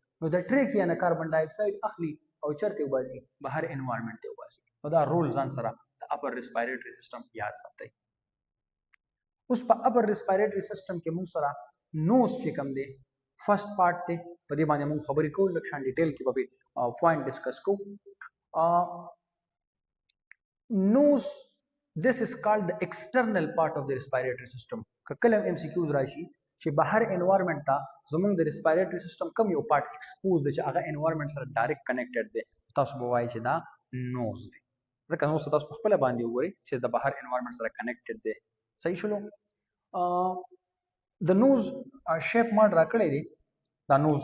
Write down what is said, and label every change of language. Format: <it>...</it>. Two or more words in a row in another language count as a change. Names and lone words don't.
<ps>نو د ټریکیا نه</ps> <en>carbon dioxide</en> <ps>اخلي او چېرته وباسي؟ بهر انوایرمنټ ته وباسي. نو دا رول ځان سره د</ps> <en>upper respiratory system</en> <ps>یاد ساتئ. اوس په</ps> <en>upper respiratory system</en> <ps>کې موږ سره نوز چې کوم دی</ps> <en>first part</en> <ps>دی په دې باندې موږ خبرې کوو لږ شان ډیټیل کې به</ps> <en>point discuss</en> <ps>کوو.</ps> <en>نوز this is called the external part of the respiratory system.</en> <ps>که کله MCQs راشي چې بهر انوایرمنټ ته زموږ د</ps> <en>respiratory system</en> <ps>کوم یو</ps> <en>part expose</en> <ps>دی چې هغه انوایرمنټ سره</ps> <en>direct connected</en> <ps>دی تاسو به وایئ چې دا نوز دی. ځکه نوز ته تاسو په خپله باندې وګورئ چې د بهر انوایرمنټ سره کنیکټډ دی. صحیح شولو؟ د</ps> <en>nose shape</en> <ps>ما ډرا کړی دی دا نوز.</ps>